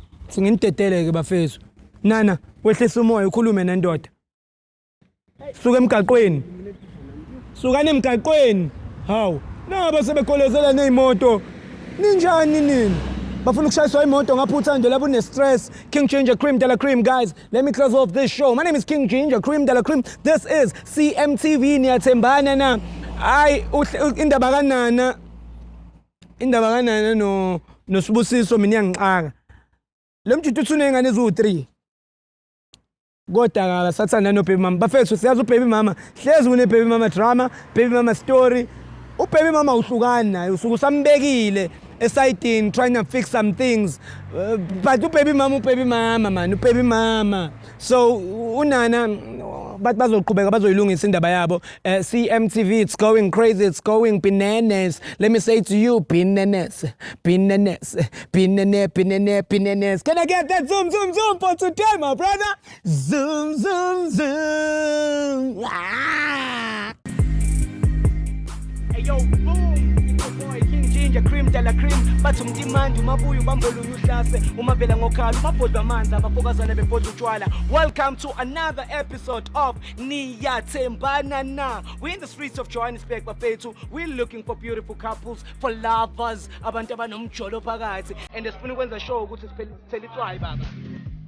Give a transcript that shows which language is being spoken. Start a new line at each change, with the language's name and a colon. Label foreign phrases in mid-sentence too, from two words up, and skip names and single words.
Zulu: singindedele ke bafethu nana wehlisa umoya ukhulume nendoda suka emgaqweni sukani emgaqweni hawu naba sebekholezela nezimoto ninjani nini bafuna ukushayiswa imoto ngaphutha nje lapho une stress King Ginger Cream Dela Cream
English: guys let me close off this show my name is King Ginger Cream Dela Cream this is CMTV
Zulu: niyathembana na hayi indaba kanana no Sibusiso mina ngixaka lo mjuthu uthunengane ezu3 kodwa akasathanda no baby mama bafethu siyazi ubaby mama hlezi une
English: baby mama drama baby mama story
Zulu: ubaby mama uhlukana naye usuku sambekile esayidini
English: trying to fix some things. But ubaby mama man, ubaby mama.
Zulu: So unana but bazoqhubeka bazoyilungisa indaba yabo.
English: CMTV, it's going crazy, it's going bananas. Let me say to you, bananas. Can I get that zoom for today, my brother? Zoom. Ah. Hey yo, boom! It's your boy King Ginger, cream de la cream.
Zulu: Bathi umtimandi umabuya ubambolunya uhlase umavela ngokhala umabhodwa amanzi abafokazana bebhodwa utshwala.
English: Welcome to another episode of Niyathembana Na. We're in the streets of Johannesburg, bafethu. We're looking for beautiful couples, for lovers,
Zulu: abantu abanomjolo phakathi, and sifuna ukwenza show ukuthi sithele itswayi baba.